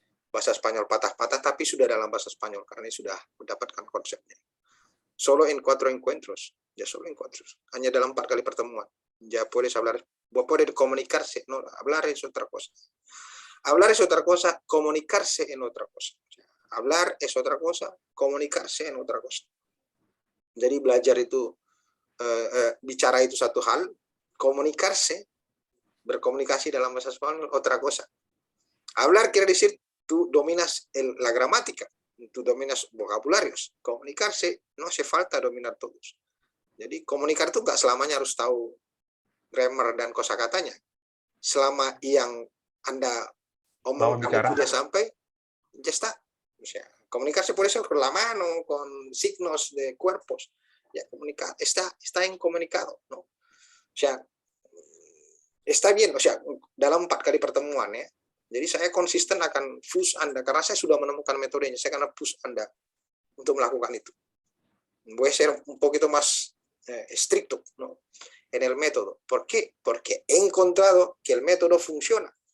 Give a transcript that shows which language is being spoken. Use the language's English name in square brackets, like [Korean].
[Indonesian] Bahasa Spanyol patah-patah, tapi sudah dalam bahasa Spanyol, karena sudah mendapatkan konsepnya. [Spanish] Solo en 4 encuentros. Ya solo en 4. [Indonesian] Hanya dalam 4 kali pertemuan. [Spanish] Ya puedes hablar, puede comunicarse. No, hablar es otra cosa. Hablar es otra cosa, comunicarse en otra cosa. Hablar es otra cosa, comunicarse en otra cosa. [Indonesian] Jadi belajar itu, bicara itu satu hal, comunicarse, berkomunikasi dalam bahasa Spanyol, [Spanish] otra cosa. Hablar quiere decir tú dominas la gramática, tú dominas vocabularios. Comunicarse no hace falta dominar todos. [Indonesian] Jadi komunikar itu nggak selamanya harus tahu grammar dan kosakatanya. Selama yang Anda omongkan itu dia sampai, [Spanish] ya está. O sea, comunicarse por eso con la mano, con signos de cuerpos. Ya está en comunicado, ¿no? O sea, está bien, o sea, [Indonesian] dalam 4 kali pertemuan ya. Jadi saya konsisten akan push Anda, karena saya sudah menemukan metodenya, saya akan push Anda untuk melakukan itu. [Spanish] Voy a ser un poquito más estricto, ¿no? En el método. ¿Por qué? Porque he encontrado que el método funciona.